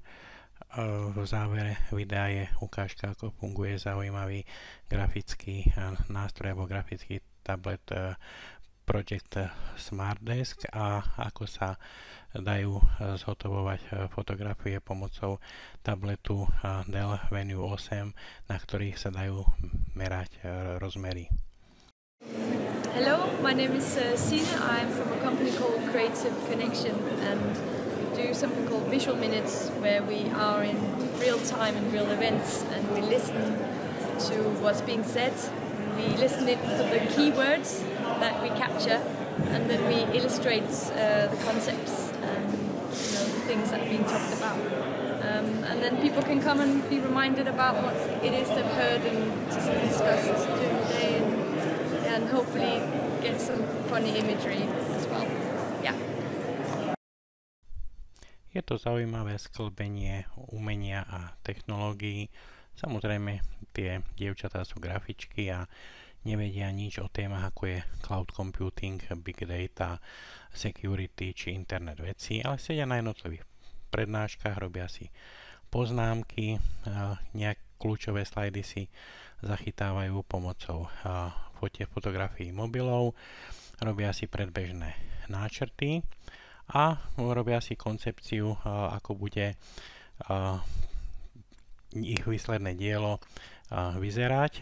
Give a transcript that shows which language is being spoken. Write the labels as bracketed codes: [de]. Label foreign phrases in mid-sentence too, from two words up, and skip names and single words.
[sk] V závere videa je ukážka, ako funguje zaujímavý grafický nástroj alebo grafický tablet Project Smart Desk a ako sa dajú zhotovovať fotografie pomocou tabletu Dell REVUE 8, na ktorých sa dajú merať rozmery. [en] Hello, my name is Sina. I'm from a company called Creative Connection and we do something called Visual Minutes where we are in real time and real events and we listen to what's being said. We listen to the keywords that we capture and then we illustrate the concepts and the things that are being talked about. And then people can come and be reminded about what it is they've heard and discussed during the day and hopefully get some funny imagery as well. Yeah. [sk] Je to zaujímavé sklbenie umenia a technológií. Samozrejme, tie dievčatá sú grafičky a nevedia nič o témach, ako je [en] cloud computing, big data, security [sk] či internet vecí, ale sedia na jednotlivých prednáškach, robia si poznámky, nejaké kľúčové slajdy si zachytávajú pomocou fotografií mobilov, robia si predbežné náčrty a robia si koncepciu, ako bude ich výsledné dielo vyzerať.